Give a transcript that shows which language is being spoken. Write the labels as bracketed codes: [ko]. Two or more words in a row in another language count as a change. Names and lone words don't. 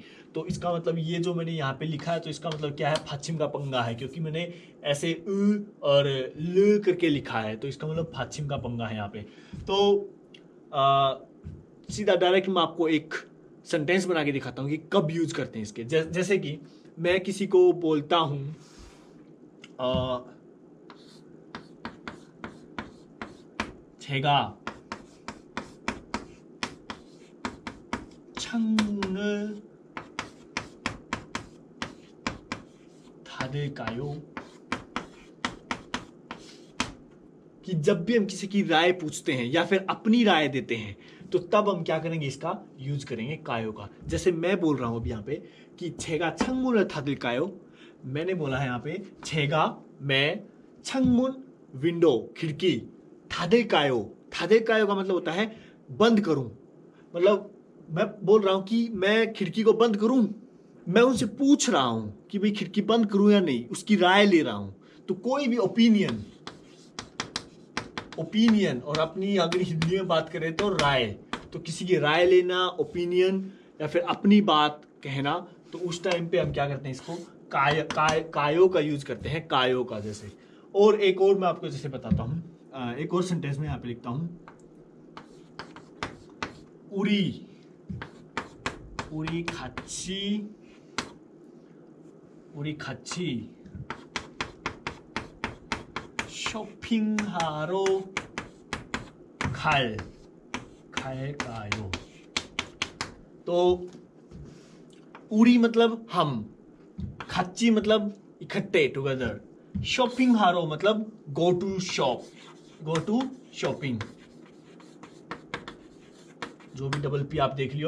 [hi] तो इसका मतलब ये जो मैंने यहाँ पे लिखा है, तो इसका मतलब क्या है, फाचिम का पंगा है, क्योंकि मैंने ऐसे और ल करके लिखा है, तो इसका मतलब फाचिम का पंगा है यहाँ पे। तो सीधा डायरेक्ट मैं आपको एक सेंटेंस बना के दिखाता हूँ कि कब यूज करते हैं इसके। जैसे कि मैं किसी को बोलता हूँ [ko] 제가 창을 닫을까요? [hi] कि जब भी हम किसी की राय पूछते हैं या फिर अपनी राय देते हैं, तो तब हम क्या करेंगे, इसका यूज करेंगे कायो का। जैसे मैं बोल रहा हूं अभी यहाँ पे कि [ko] 제가 창문을 닫을까요? [hi] मैंने बोला है यहाँ पे 제가, मैं, 창문 विंडो खिड़की, 닫을까요 का मतलब होता है बंद करूं। मतलब मैं बोल रहा हूं कि मैं खिड़की को बंद करूं। मैं उनसे पूछ रहा हूं कि भाई खिड़की बंद करूं या नहीं, उसकी राय ले रहा हूं। तो कोई भी ओपिनियन और अपनी अगर हिंदी में बात करें तो राय, तो किसी की राय लेना, ओपिनियन या फिर अपनी बात कहना, तो उस टाइम पे हम क्या करते हैं, इसको कायो का यूज करते हैं, कायो का। जैसे और एक और मैं आपको जैसे बताता हूँ, एक और सेंटेंस में यहाँ पे लिखता हूँ, [ko] 우리 같이 쇼핑하러 갈까요? [hi] तो उरी मतलब हम, खच्ची मतलब इकट्ठे, टुगेदर, शॉपिंग हारो मतलब [en] go to shopping, [hi] जो भी डबल पी आप देख लियो।